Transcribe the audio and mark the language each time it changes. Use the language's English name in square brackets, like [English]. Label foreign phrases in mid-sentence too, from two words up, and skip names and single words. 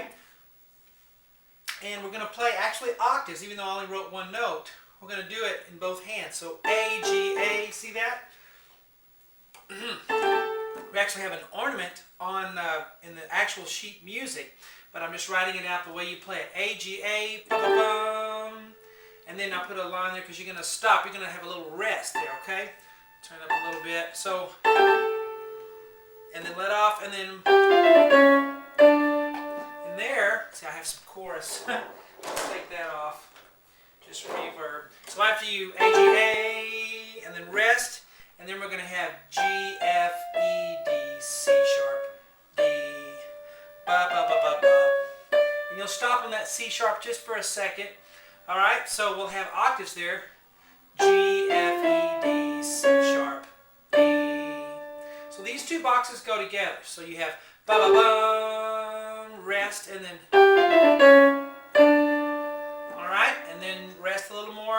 [English] And we're going to play actually octaves, even though I only wrote one note. We're going to do it in both hands. So A, G, A. See that? We actually have an ornament on in the actual sheet music, but I'm just writing it out the way you play it. A, G, A, ba-ba-bum. And then I'll put a line there because you're going to stop. You're going to have a little rest there, okay? Turn it up a little bit. So, and then let off, and then in there, see I have some chorus. Let's take that off. Just reverb. So after you A, G, A, and then rest, and then we're going to have G, F, E, D, C sharp, D, ba, ba, ba, ba, ba. And you'll stop on that C sharp just for a second. Alright, so we'll have octaves there. G, F, E, D, C sharp, D. So these two boxes go together. So you have ba, ba, ba, rest, and then alright, and then rest a little more.